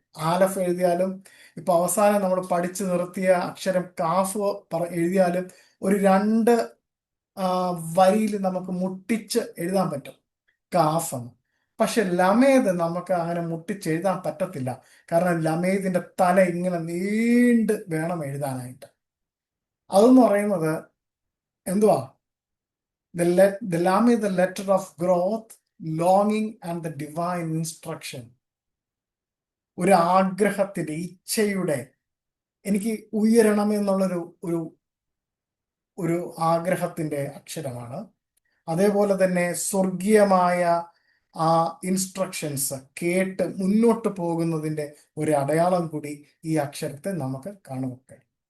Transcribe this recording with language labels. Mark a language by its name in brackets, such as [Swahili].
[Malayalam] ആലഫ് എഴുതിയാലും ഇപ്പൊ അവസാനം നമ്മൾ പഠിച്ചു നിർത്തിയ അക്ഷരം കാഫ് എഴുതിയാലും ഒരു രണ്ട് വരിയിൽ നമുക്ക് മുട്ടിച്ച് എഴുതാൻ പറ്റും കാഫ് എന്ന്. പക്ഷെ ലമേദ് നമുക്ക് അങ്ങനെ മുട്ടിച്ചെഴുതാൻ പറ്റത്തില്ല. കാരണം ലമേദിന്റെ തല ഇങ്ങനെ നീണ്ട് വേണം എഴുതാനായിട്ട്. അതെന്ന് പറയുന്നത് എന്തുവാ? [English] The lamb is the letter of growth, longing and the divine instruction. [Malayalam] ഒരു ആഗ്രഹത്തിന്റെ, ഇച്ഛയുടെ, എനിക്ക് ഉയരണം എന്നുള്ളൊരു ഒരു ഒരു ആഗ്രഹത്തിന്റെ അക്ഷരമാണ്. അതേപോലെ തന്നെ സ്വർഗീയമായ ആ ഇൻസ്ട്രക്ഷൻസ് കേട്ട് മുന്നോട്ട് പോകുന്നതിന്റെ ഒരു അടയാളം കൂടി ഈ അക്ഷരത്തെ നമുക്ക് കാണുവാൻ കഴിയും.